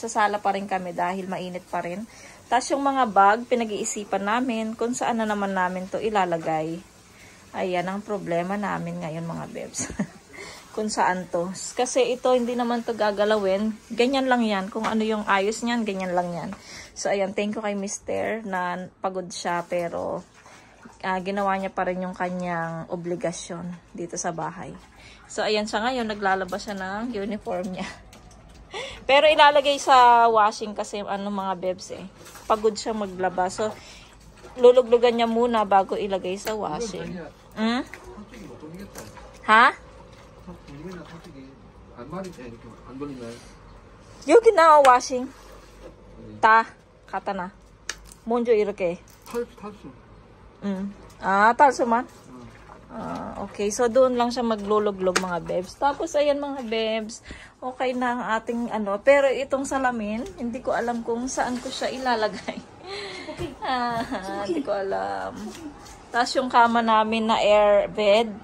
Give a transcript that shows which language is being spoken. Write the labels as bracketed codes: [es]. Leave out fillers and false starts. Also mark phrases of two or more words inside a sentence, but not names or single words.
[tl] Sa sala pa rin kami dahil mainit pa rin. Tapos yung mga bag, pinag-iisipan namin kung saan na naman namin to ilalagay. Ayan ang problema namin ngayon mga bebs. Kung saan to. Kasi ito, hindi naman to gagalawin. Ganyan lang yan. Kung ano yung ayos niyan, ganyan lang yan. So, ayan, [en] thank you kay Mr. [tl] na pagod siya, pero ginawa niya pa rin yung kanyang obligasyon dito sa bahay. So, ayan siya ngayon, naglalabas siya ng uniform niya. Pero ilalagay sa washing kasi ano mga bebs pagod siya maglaba. So, luluglugan niya muna bago ilagay sa washing. Ha? [ko] 여기 나 washing. 다 갖다 놔. 먼저 이렇게. 탈수. 아, 탈수만. [tl] Okay, so doon lang siya magluluglog mga bebs. Tapos ayan mga bebs, okay na ang ating ano. Pero itong salamin, hindi ko alam kung saan ko siya ilalagay. Hindi ko alam. Tapos yung kama namin na air bed.